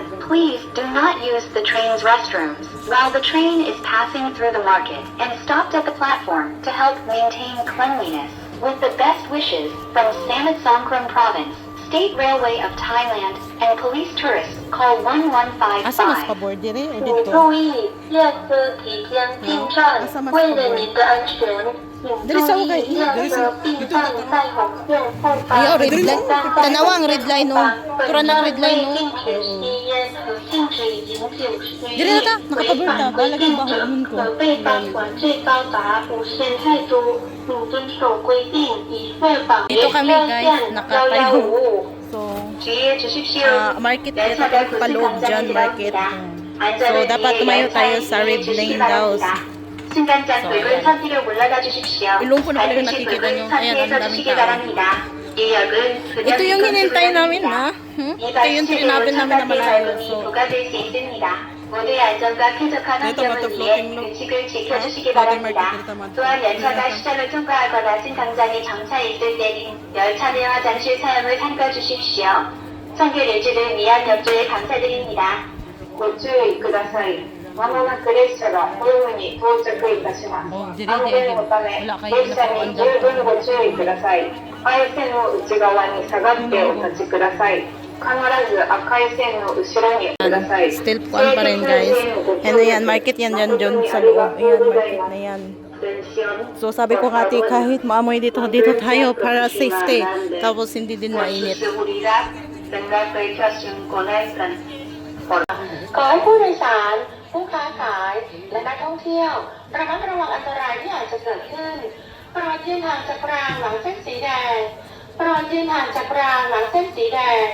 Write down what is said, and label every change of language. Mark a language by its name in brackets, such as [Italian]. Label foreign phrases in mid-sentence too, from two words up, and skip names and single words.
[English] Please do not use the train's restrooms while the train is passing through the market and stopped at the platform to help maintain cleanliness. With the best wishes from Samut Songkhram Province, State Railway of Thailand and police tourists call [Cebuano] Asa mas 1155. pabor dire o [Chinese] 请 [Cebuano] dito? [Chinese] 注意，列车即将进站。为了您的安全，请注意列车并放在红线后方。 [Cebuano] Ayaw, [English] red line. [Cebuano] Tanawa ang [English] red line, [Cebuano] oh. Tura ng [English] red line, [Cebuano] oh. [Chinese] 禁止吸烟和禁止饮酒食 [Cebuano] Dire na ta, [Chinese] 违 [Cebuano] nakapabor [Chinese] 反 [Cebuano] ta. [Chinese] 规 [Cebuano] Balagay [Chinese] 定 [Cebuano] ba [Chinese] 者 [Cebuano] hulun ko? [Chinese] 可被罚款最高达5000泰铢，请遵守规定，以确保 [Filipino] Dito kami, guys, nakatayo. So, [Chinese] 职业执行需 [Filipino] market dito paloob dyan, market. So, dapat tumayo tayo sa [English] red lane [Filipino] daw. Ilong ko na pala yung nakikita nyo. Ayan, ang daming tao. Ito yung hinintay namin, ha? Ito yung trinabel namin na malayo. So, [Korean] 모두의 안전과 쾌적한 환경을 위해 규칙을 지켜주시기 바랍니다. 또한 열차가 시설을 통과하거나 승강장에 정차했을 때는 열차 내와 장실 사용을 삼가주십시오. 선교 유지를 위한 협조에 감사드립니다. [Japanese] ご注意ください。まもなく列車がホームに到着いたします。安全のため、列車に十分ご注意ください。赤い線の内側に下がってお立ちください。必ず赤い線の後ろにください。 [Filipino] still kuan pa rin, guys. And ayan, market yan dyan sa loob. Ayan, market na yan. So, sabi ko kati, kahit maamoy dito tayo para safety. Tapos, hindi din mainit. [Thai] ขอให้ผู้โดยสารผู้ค้าขายและนักท่องเที่ยวระมัดระวังอันตรายที่อาจจะเกิดขึ้นโปรดยืนห่างจากรางหลังเส้นสีแดงโปรดยืนห่างจากรางหลังเส้นสีแดง